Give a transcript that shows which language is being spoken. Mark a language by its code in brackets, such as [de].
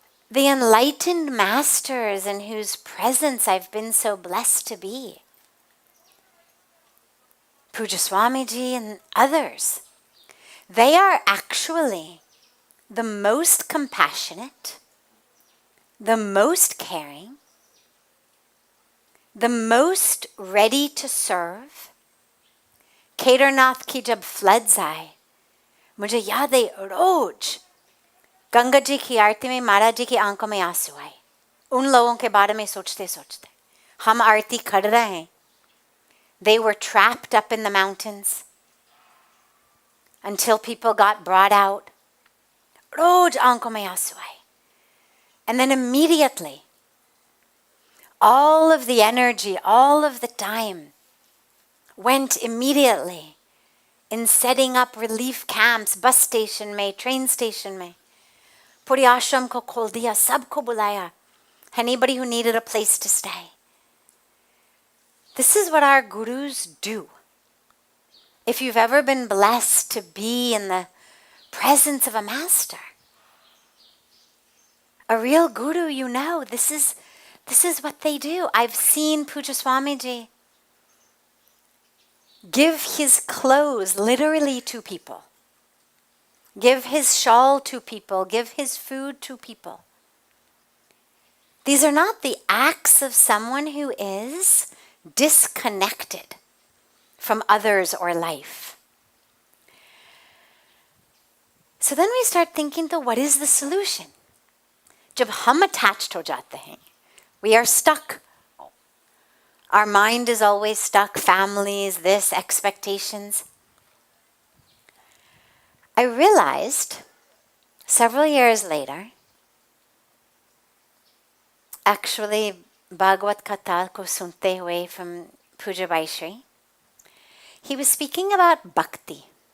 [en] The enlightened masters in whose presence I've been so blessed to be, Pujya Swamiji and others, they are actually the most compassionate, the most caring, the most ready to serve, [hi] Kedarnath की जब floods आए, मुझे याद है रोज गंगा जी की आरती में महाराज जी की आंखों में आंसू आए, उन लोगों के बारे में सोचते सोचते। हम आरती कर रहे हैं, [en] they were trapped up in the mountains until people got brought out. [hi] रोज आंखों में आंसू आए. [en] And then immediately, all of the energy, all of the time went immediately in setting up relief camps, bus station में, train station में. [hi] पूरी आश्रम को खोल दिया, सबको बुलाया. [en] Anybody who needed a place to stay. This is what our gurus do. If you've ever been blessed to be in the presence of a master, a real guru, you know, this is what they do. I've seen Pujya Swamiji give his clothes literally to people, give his shawl to people, give his food to people. These are not the acts of someone who is disconnected from others or life. So then we start thinking, though, what is the solution? [hi] जब हम attached हो जाते हैं, [en] we are stuck. Our mind is always stuck, families, this, expectations. I realized several years later, actually Bhagavad Katha [hi] ko sunte hue [en] from Pujya Vaishri, he was speaking about bhakti.